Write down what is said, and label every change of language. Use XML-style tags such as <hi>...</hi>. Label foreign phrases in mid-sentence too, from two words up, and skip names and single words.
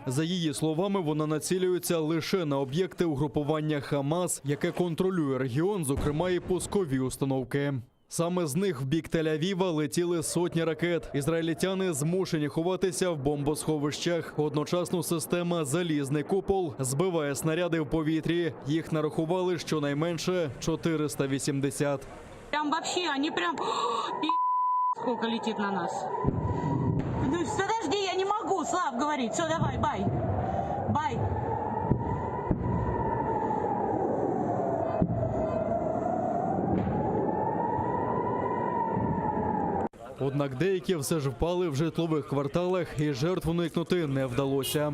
<uk>За її словами, вона націлюється лише на об'єкти угрупування Хамас, яке контролює регіон, зокрема і пускові установки. Саме з них в бік Тель-Авіва летіли сотні ракет. Ізраїльтяни змушені ховатися в бомбосховищах. Одночасно система «Залізний купол» збиває снаряди в повітрі. Їх нарахували щонайменше 480.</uk> <ru>Прям вообще, они прям... Сколько летит на нас. Ну, подожди, я не могу, Слав, говорить. Все, давай, бай. Бай.</ru> <uk>Однак деякі все ж впали в житлових кварталах, і жертв уникнути не вдалося.</uk>